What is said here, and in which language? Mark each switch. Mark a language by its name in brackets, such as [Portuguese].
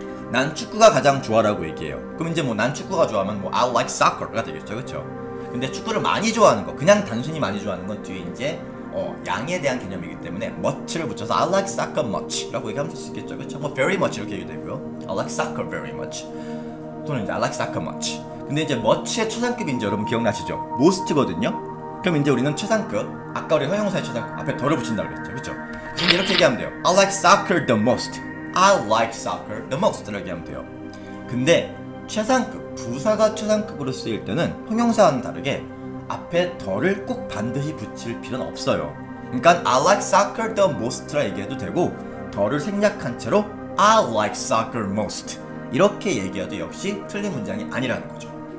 [Korean] 난 축구가 가장 좋아라고 얘기해요. 그럼 이제 뭐 난 축구가 좋아하면 뭐 [English] I like soccer [Korean] 가 되겠죠. 그쵸? 근데 축구를 많이 좋아하는 거, 그냥 단순히 많이 좋아하는 건 뒤에 이제 양에 대한 개념이기 때문에 much를 붙여서 [English] I like soccer much [Korean] 라고 얘기하면 될 수 있겠죠. 그쵸? 뭐 [English] very much [Korean] 이렇게 얘기도 되고요. [English] I like soccer very much [Korean] 또는 이제 [English] I like soccer much. [Korean] 근데 이제 much의 최상급이 이제 여러분 기억나시죠? most거든요. 그럼 이제 우리는 최상급, 아까 우리 형용사의 최상급 앞에 더를 붙인다고 그랬죠. 그쵸? 그럼 이렇게 얘기하면 돼요. [English] I like soccer the most. I like soccer the most [Korean] 라고 얘기하면 돼요. 근데 최상급, 부사가 최상급으로 쓰일 때는 형용사와는 다르게 앞에 더를 꼭 반드시 붙일 필요는 없어요. 그러니까 [English] I like soccer the most [Korean] 라 얘기해도 되고, 더를 생략한 채로 [English] I like soccer most [Korean] 이렇게 얘기해도 역시 틀린 문장이 아니라는 거죠.